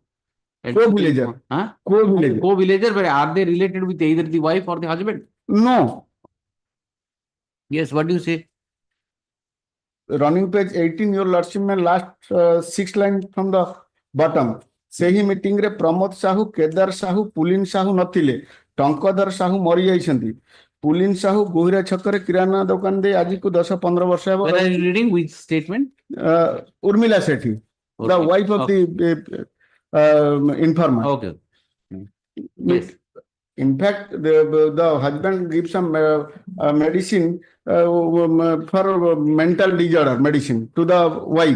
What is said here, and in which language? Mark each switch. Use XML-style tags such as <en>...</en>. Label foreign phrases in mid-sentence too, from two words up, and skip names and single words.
<en>Co-villager. Huh? Co-villager. Co-villager, but are they related with either the wife or the husband? No. Yes, what do you say? Running page 18, your lordship may last 6 lines from the bottom.</en> <or>ସେହି ମିଟିଂରେ ପ୍ରମୋଦ ସାହୁ, କେଦାର ସାହୁ, ପୁଲିନ ସାହୁ ନଥିଲେ. ଟଙ୍କାଧର ସାହୁ ମରିଯାଇଛନ୍ତି. ପୁଲିନ ସାହୁ ଗୋହିରା ଛକରେ କିରାଣା ଦୋକାନ ଦେଇ ଆଜିକୁ 10-15 ବର୍ଷ ହେବ.</or> <en>Where are you reading? Which statement? Urmila Sethi, Okay. the wife of the informant. Okay. Yes. In fact, the husband gives some medicine for mental disorder medicine to the wife.</en>